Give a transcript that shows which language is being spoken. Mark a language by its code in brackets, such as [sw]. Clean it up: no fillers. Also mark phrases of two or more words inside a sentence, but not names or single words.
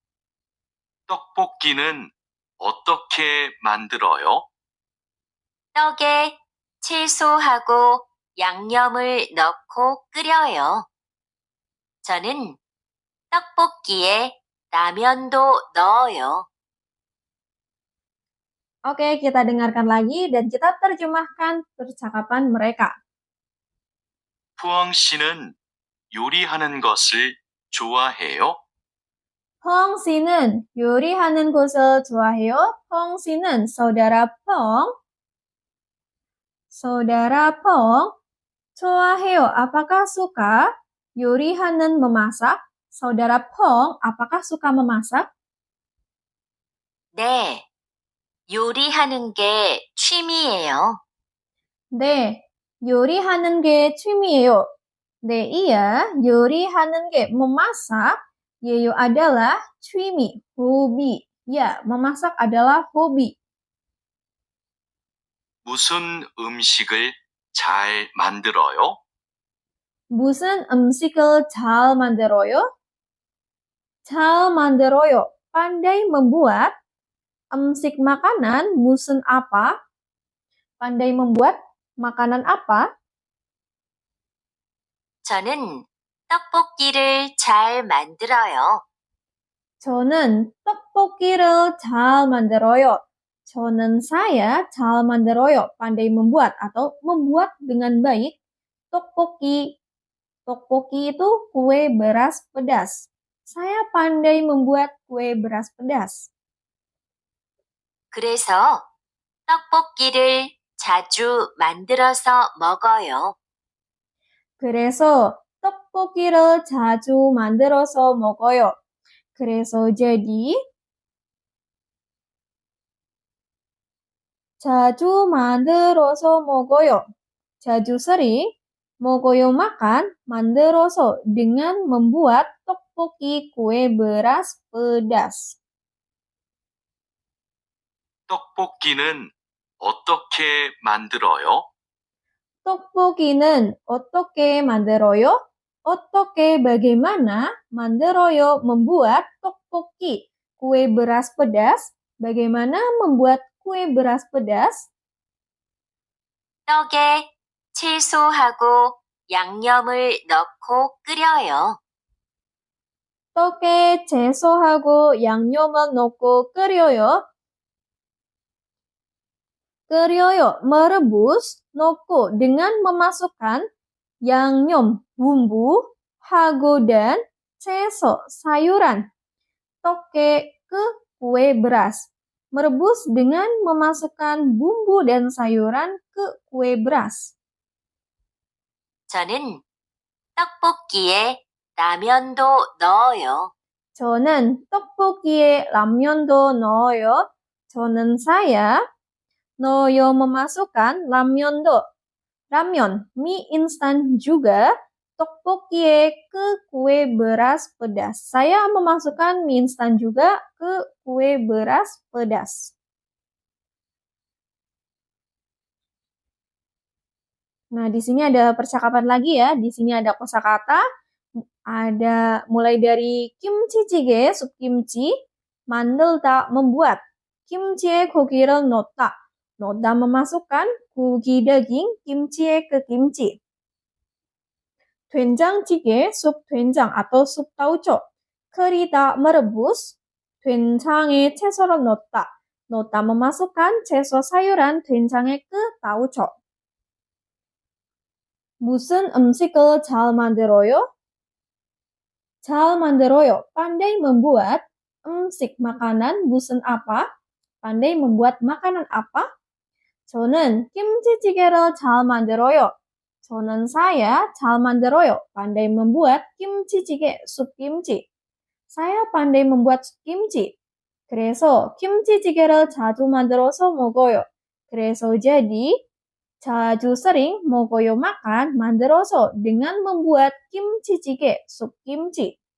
[ko] 떡볶이는 어떻게 만들어요? 떡에 채소하고 양념을 넣고 끓여요. 저는 떡볶이에 라면도 넣어요. [id] Oke, kita dengarkan lagi dan kita terjemahkan percakapan mereka. [ko] 푸엉 씨는 요리하는 것을 좋아해요? Pong 씨는 요리하는 것을 좋아해요. Pong 씨는 [id] saudara Pong. Saudara Pong [ko] 좋아해요. [id] Apakah suka? 요리하는 memasak. Saudara Pong, apakah suka memasak? [ko] 네, 요리하는 게 취미예요. 네, 요리하는 게 취미예요. 네, iya, 요리하는 게 memasak. [id] Yeyo adalah 취미, hobi. Ya, memasak adalah hobi. [ko] 무슨 음식을 잘 만들어요? 무슨 음식을 잘 만들어요? 잘 만들어요. [id] Pandai membuat. 음식 makanan, musun apa? Pandai membuat makanan apa? [ko] 저는 떡볶이를 잘 만들어요. 저는 떡볶이를 잘 만들어요. 저는 saya 잘 만들어요. [id] Pandai membuat atau membuat dengan baik. Tteokbokki. Tteokbokki itu kue beras pedas. Saya pandai membuat kue beras pedas. [ko] 그래서 떡볶이를 자주 만들어서 먹어요. 그래서 떡볶이를 자주 만들어서 먹어요. 그래서 jadi 자주 만들어서 먹어요. [id] 자주 sering, 먹어요 makan, 만들어서 dengan membuat tteokbokki kue beras pedas. [ko] 떡볶이는 어떻게 만들어요? 떡볶이는 어떻게 만들어요? [id] 어떻게 bagaimana 만들어요 membuat tteokbokki kue beras pedas. Bagaimana membuat kue beras pedas? [ko] 떡에 채소하고 양념을 넣고 끓여요. 떡에 채소하고 양념을 넣고 끓여요. [id] 끓여요, merebus, 넣고 dengan memasukkan 양념, bumbu, hago dan 채소, sayuran. Toke ke kue beras. Merebus dengan memasukkan bumbu dan sayuran ke kue beras. [ko] 저는 떡볶이에 라면도 넣어요. 저는 떡볶이에 라면도 넣어요. 저는 saya 넣어요 memasukkan 라면도. [id] Ramyeon, mie instan juga. Tteokbokki ke kue beras pedas. Saya memasukkan mie instan juga ke kue beras pedas. Nah, di sini ada percakapan lagi ya. Di sini ada kosakata. Ada mulai dari kimchi jjigae, sup kimchi. 만들다, membuat. [ko] 김치에 고기를 넣다. [id] 넣다 memasukkan 고기 daging, kimchi에 ke kimchi. 된장찌개, sup 된장 atau sup tauco. [ko] 끓이다, merebus. 된장에 채소를 넣다. [id] 넣다 memasukkan 채소 sayuran 된장에 ke tauco. [ko] 무슨 음식을 잘 만들어요? 잘 만들어요. [id] Pandai membuat. 음식 makanan, 무슨 apa? Pandai membuat makanan apa? [ko] 저는 김치찌개를 잘 만들어요. 저는 saya 잘 만들어요. [id] Pandai membuat kimchi-jjigae, sup kimchi. Saya pandai membuat sup kimchi. [ko] 그래서 김치찌개를 자주 만들어서 먹어요. [id] 그래서 jadi 자주 sering 먹어요 makan 만들어서 dengan membuat kimchi-jjigae, sup kimchi.